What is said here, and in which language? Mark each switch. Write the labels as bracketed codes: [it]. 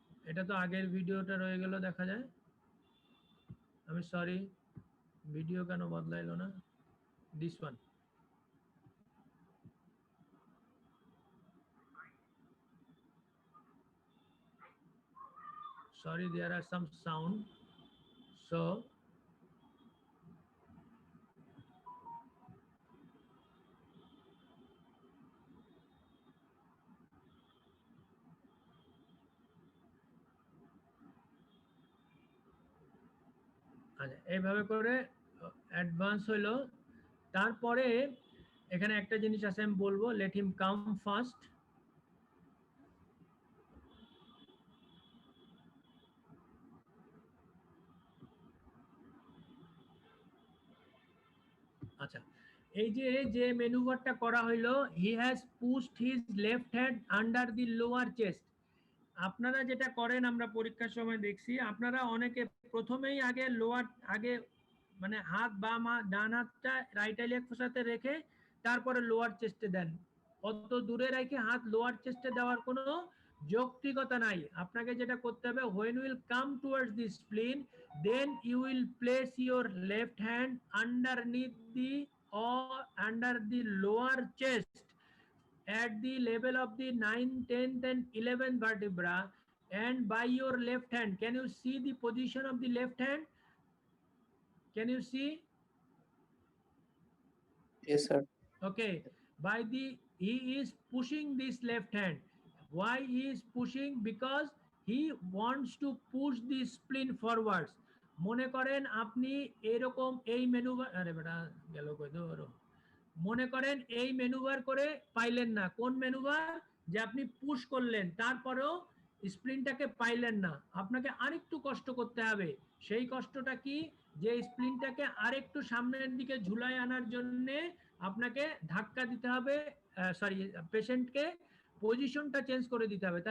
[bn] এটা তো আগের ভিডিওটা রয়ে গেল, দেখা যায়। আমি সরি, ভিডিও কেন বদলাইলো না? [en] This one. Sorry, there are some sound. [bn] So এইভাবে করে অ্যাডভান্স হলো। তারপরে এখানে একটা জিনিস আছে আমি বলবো, [en] Let him come first. [bn] আচ্ছা, এই যে ম্যানুভারটা করা হইলো, [en] He has pushed his left hand under the lower chest. [bn] আপনারা যেটা করেন আমরা পরীক্ষার সময় দেখছি, আপনারা অনেকে প্রথমেই আগে মানে হাত ডান হাতটা রাইট iliac ফোসাতে রেখে তারপরে লোয়ার চেস্টে দেন। অত দূরে রেখে হাত লোয়ার চেস্টে দেওয়ার কোনো যৌক্তিকতা নাই। আপনাকে যেটা করতে হবে, [en] when you will come towards the spleen, then you will place your left hand underneath the or under the lower chest at the level of the 9th, 10th and 11th vertebra, and by your left hand, can you see the position of the left hand? Can you see? Yes, sir. Okay, by the he is pushing this left hand. Why he is pushing? Because he wants to push the spleen forwards. [bn] মনে করেন আপনি এরকম এই manoeuvre, আরে বেটা গেল কই ধরো, মনে করেন এই ম্যানুভার করে পাইলেন না, কোন ম্যানুভার, যে আপনি পুশ করলেন তারপরেও স্প্লিনটাকে পাইলেন না, আপনাকে আরেকটু কষ্ট করতে হবে। সেই কষ্টটা কি, যে স্প্লিনটাকে আরেকটু সামনের দিকে ঝুলায় আনার জন্য আপনাকে ধাক্কা দিতে হবে, সরি পেশেন্টকে পজিশনটা চেঞ্জ করে দিতে হবে।